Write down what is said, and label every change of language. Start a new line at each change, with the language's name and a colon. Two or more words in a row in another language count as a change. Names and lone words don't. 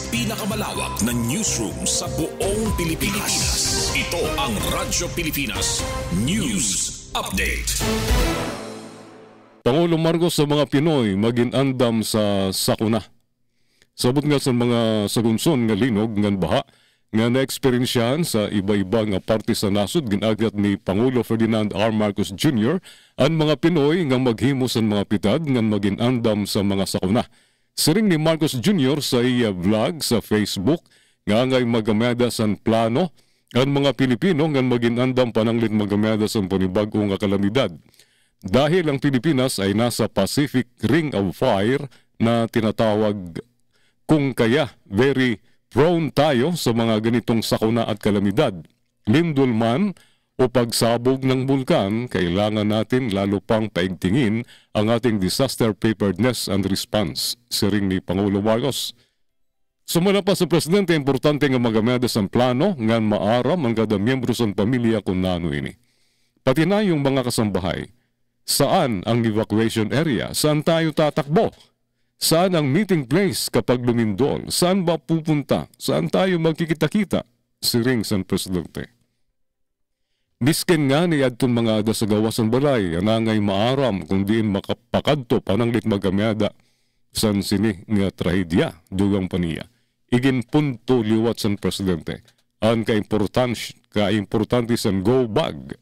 Filipino: pinakamalawak na newsroom sa buong Pilipinas. Ito ang Radyo Pilipinas News Update.
Waray: Pangulong Marcos sa mga Pinoy maginandam sa sakuna. Sabot nga sa mga sagunson nga linog nga baha nga na-eksperyensyahan sa iba-iba nga parte sa nasod ginagat ni Pangulo Ferdinand R. Marcos Jr. ang mga Pinoy nga maghimo sa mga pitad nga maginandam sa mga sakuna. Siring ni Marcos Jr. sa iya vlog sa Facebook nga ngay magameda sa plano ang mga Pilipino nga maginandam pananglit magameda sa panibag-o nga kalamidad.
Filipino: Dahil ang Pilipinas ay nasa Pacific Ring of Fire na tinatawag kung kaya
English: very prone
Filipino: tayo sa mga ganitong sakuna at kalamidad. Lindol man o pagsabog ng bulkan, kailangan natin lalo pang paigtingin ang ating
English: disaster preparedness and response,
Waray: siring ni Pangulo Marcos. Sumala pa sa Presidente, importante nga magameda sa plano nga maaram ang kada miyembro sa pamilya kung nano ini.
Filipino: Pati na yung mga kasambahay. Saan ang
English: evacuation area?
Filipino: Saan tayo tatakbo? Saan ang
English: meeting place
Filipino: kapag lumindol? Saan ba pupunta? Saan tayo magkikita-kita?
Waray: Siring San Presidente. Misken nga ni adtong mga adasagawas ng balay, anangay maaram kung diin makapakadto pananglit magamyada san sini nga trahedya dugang paniya. Igin punto liwat San Presidente. Ang ka-importante san
English: go bag.